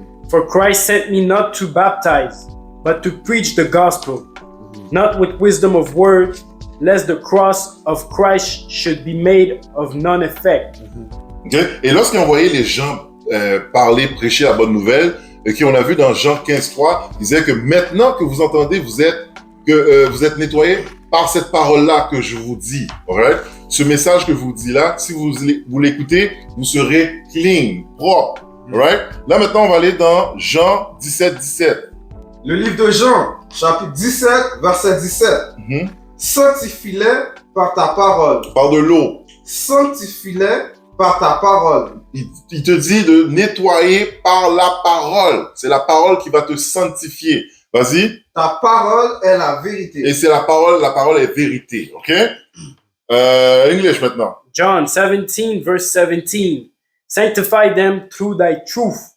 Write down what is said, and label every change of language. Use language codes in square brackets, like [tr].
[en] For Christ sent me not to baptize, but to preach the gospel, not with wisdom of words, lest the cross of Christ should be made of none effect. Okay. [fr] Et lorsqu'il envoyait les gens parler, prêcher la bonne nouvelle, qui on a vu dans Jean 15:3, il disait que maintenant que vous entendez, vous êtes nettoyés par cette parole-là que je vous dis. Alright? Ce message que je vous dis là, si vous l'écoutez, vous serez clean, propre. Alright? Là maintenant, on va aller dans Jean 17:17. Le livre de Jean, chapitre 17, verset 17. Sanctifie-les par ta parole. Par de l'eau. Sanctifie-les par ta parole. Il te dit de nettoyer par la parole. C'est la parole qui va te sanctifier. Vas-y. Ta parole est la vérité. Et c'est la parole est vérité. OK? [en] English [fr] maintenant. [en] John 17 verse 17. Sanctify them through thy truth.